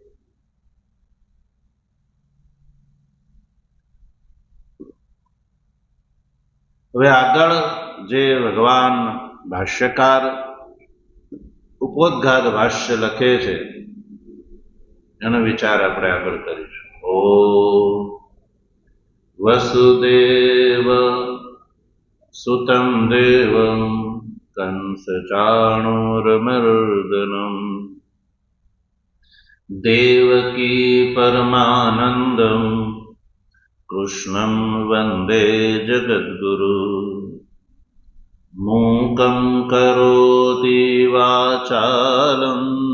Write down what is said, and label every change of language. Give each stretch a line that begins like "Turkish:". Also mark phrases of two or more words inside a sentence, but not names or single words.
Gujarati: હવે આગળ જે ભગવાન ભાષ્યકાર ઉપોદઘાત ભાષ્ય લખે છે એનો વિચાર આપણે આગળ કરીશું.
Sanskrit: ઓમ વસુદેવ सुतं देवं कंसचाणूरमर्दनम् देवकी परमानन्दम् कृष्णं वन्दे जगद्गुरु मूकं करोति वाचालं